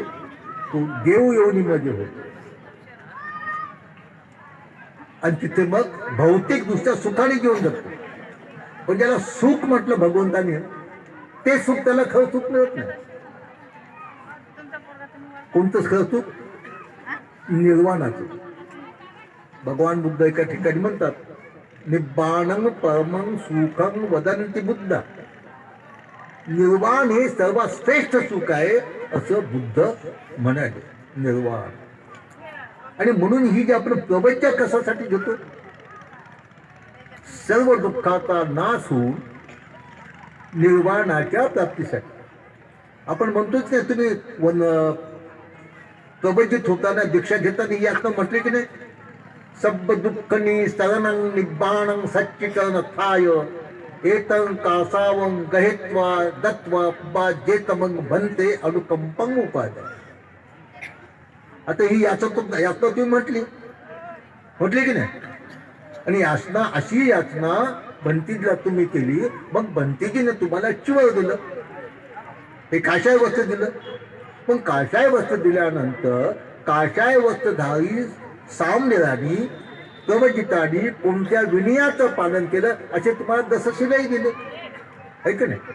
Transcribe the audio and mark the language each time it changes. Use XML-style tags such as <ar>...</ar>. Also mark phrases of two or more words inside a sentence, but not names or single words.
<mr>तो देव योनीमध्ये होतो आणि तिथे मग भौतिकदृष्ट्या सुखाने जीवन जगतो. पण ज्याला सुख म्हटलं भगवंताने, ते सुख त्याला खरं सुख मिळत नाही. कोणतं खरं सुख? निर्वाणाचं. भगवान बुद्ध एका ठिकाणी म्हणतात,</mr> <pi>निब्बाणं परमं सुखं वदन्ति बुद्ध.</pi> <mr>निर्वाण हे सर्वात श्रेष्ठ सुख आहे असं बुद्ध म्हणाले. निर्वाण. आणि म्हणून ही जी आपण प्रवचन कशासाठी घेतो, सर्व दुःखाचा नाश होऊन निर्वाणाच्या प्राप्तीसाठी. आपण म्हणतोच नाही, तुम्ही प्रवचित होताना, दीक्षा घेताना यातनं म्हटले की नाही,</mr> <pi>सब दुःखनी शरणं निब्बाणं सच्चिकरण थाय एतं कासावं गहेत्वा दत्वा बा जेतमंग भन्ते अनुकंपं उपाय.</pi> <mr>आता ही याचना तुम्ही म्हटली की नाही. आणि याचना, अशी याचना भंतीजीला तुम्ही केली, मग भंतीजीने तुम्हाला चिवर दिलं, हे काशाय वस्त्र दिलं. पण काशाय वस्त्र दिल्यानंतर काशाय वस्त्रधारी सामनेरानी प्रवचितानी कोणत्या विनयाचं पालन केलं असे तुम्हाला दशशिलाही दिले, आहे की नाही.</mr>